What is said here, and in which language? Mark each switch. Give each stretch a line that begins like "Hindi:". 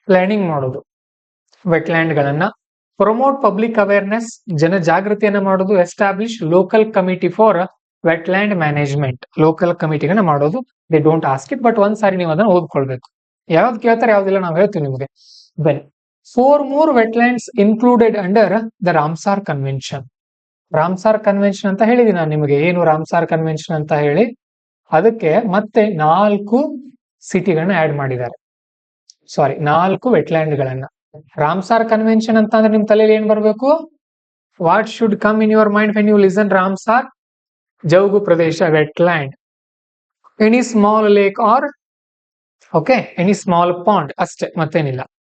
Kannada: Planning ಮಾಡೋದು wetland ಗಳನ್ನ.
English: promote public awareness,
Kannada: ಜನ ಜಾಗೃತಿಯನ್ನ ಮಾಡೋದು.
English: Establish local committee for wetland management.
Kannada: Local ಕಮಿಟಿಗಳನ್ನ ಮಾಡೋದು.
English: they don't ask it, but
Kannada: ಒಂದ್ಸಾರಿ ನೀವು ಅದನ್ನ ಓದ್ಕೊಳ್ಬೇಕು. ಯಾವ್ದು ಕೇಳ್ತಾರೆ ಯಾವ್ದಿಲ್ಲ ನಾವು ಹೇಳ್ತೀವಿ ನಿಮ್ಗೆ.
English: Then 4 more wetlands included under the Ramsar convention.
Kannada: Ramsar convention ಅಂತ ಹೇಳಿದೀನಿ ನಾನು ನಿಮಗೆ. ಏನು ರಾಮ್ಸಾರ್ ಕನ್ವೆನ್ಷನ್ ಅಂತ ಹೇಳಿ, ಅದಕ್ಕೆ ಮತ್ತೆ 4 ಸಿಟಿಗಳನ್ನ ಆಡ್ ಮಾಡಿದ್ದಾರೆ. ಸಾರಿ, 4 ವೆಟ್ಲ್ಯಾಂಡ್ ಗಳನ್ನ. ರಾಮ್ಸಾರ್ ಕನ್ವೆನ್ಷನ್ ಅಂತ ಅಂದ್ರೆ ನಿಮ್ ತಲೆಯಲ್ಲಿ ಏನ್ ಬರ್ಬೇಕು?
English: What should come in your mind when you listen Ramsar?
Kannada: ಜೌಗು Pradesh,
English: wetland, any small lake or okay any small pond,
Kannada: ಅಷ್ಟೇ, ಮತ್ತೇನಿಲ್ಲ.